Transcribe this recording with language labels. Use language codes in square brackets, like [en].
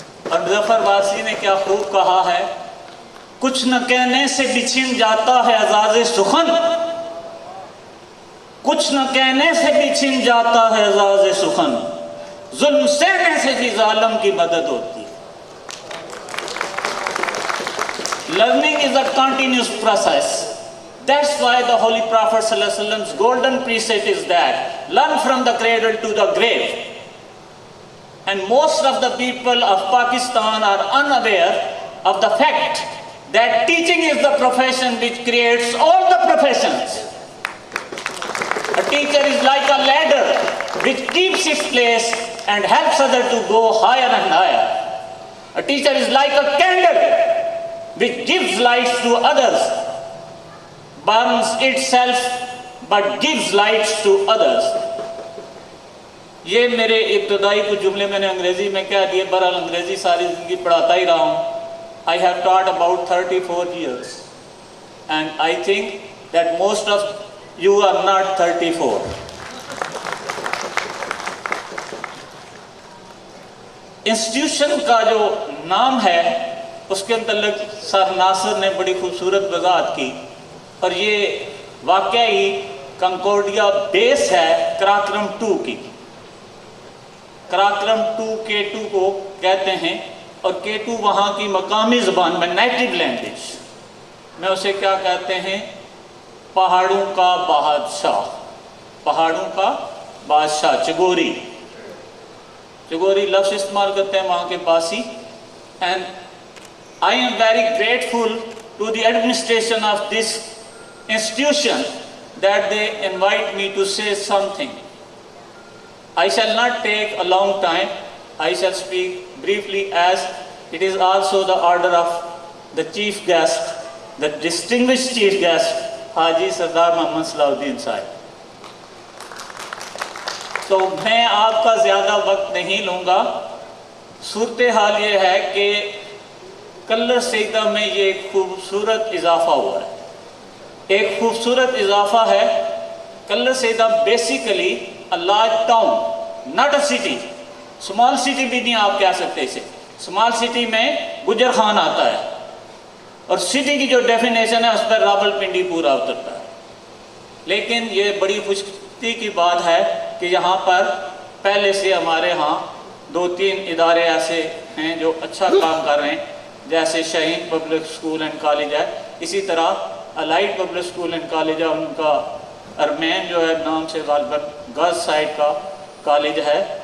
[ur] اور مظفر واسی نے کیا خوب کہا ہے، کچھ نہ کہنے سے بچھن جاتا ہے اعزاز سخن، کچھ نہ کہنے سے بچھن جاتا ہے اعزاز سخن، ظلم سہنے سے بھی ظالم کی مدد ہوتی ہے. [en] Learning is a continuous process. That's why the Holy Prophet ﷺ's golden precept is that learn from the cradle to the grave. And most of the people of Pakistan are unaware of the fact that teaching is the profession which creates all the professions. A teacher is like a ladder which keeps its place and helps others to go higher and higher. A teacher is like a candle which gives light to others, burns itself but gives light to others. [ur] یہ میرے ابتدائی کچھ جملے میں نے انگریزی میں کہہ دیے، برحال انگریزی ساری زندگی پڑھاتا ہی رہا ہوں. [en] I have taught about 34 years and I think that most of you are not 34. [ur] Institution کا جو نام ہے اس کے متعلق سر ناصر نے بڑی خوبصورت وضاحت کی، اور یہ واقعی کنکورڈیا بیس ہے قراقرم 2 کی. قراقرم 2 K2 کو کہتے ہیں، اور K2 وہاں کی مقامی زبان میں [en] native language [ur] میں اسے کیا کہتے ہیں، پہاڑوں کا بادشاہ. پہاڑوں کا بادشاہ چگوری، چگوری لفظ استعمال کرتے ہیں وہاں کے Pasi. [en] And I am very grateful to the administration of this institution that they invite me to say something. I shall not take a long time. I shall speak briefly as it is also the order of the chief guest, the distinguished chief guest, Haji Sardar Muhammad Salahuddin Sahib. [ur] تو میں آپ کا زیادہ وقت نہیں لوں گا. صورتحال یہ ہے کہ کلر سیدہ میں یہ ایک خوبصورت اضافہ ہوا ہے. ایک خوبصورت اضافہ ہے. [en] Kallar Syedan basically a large town, not a city. [ur] Small city بھی نہیں آپ کہہ سکتے اسے. اسمال سٹی میں گجر خان آتا ہے، اور سٹی کی جو ڈیفینیشن ہے اس پر راول پنڈی پورا اترتا ہے. لیکن یہ بڑی خوشی کی بات ہے کہ یہاں پر پہلے سے ہمارے ہاں 2-3 ادارے ایسے ہیں جو اچھا کام کر رہے ہیں، جیسے شہین پبلک سکول اینڈ کالج ہے، اسی طرح allied public school and college ہے، ان کا ارمین جو ہے نام سے غالباً گرلز سائڈ کا کالج ہے.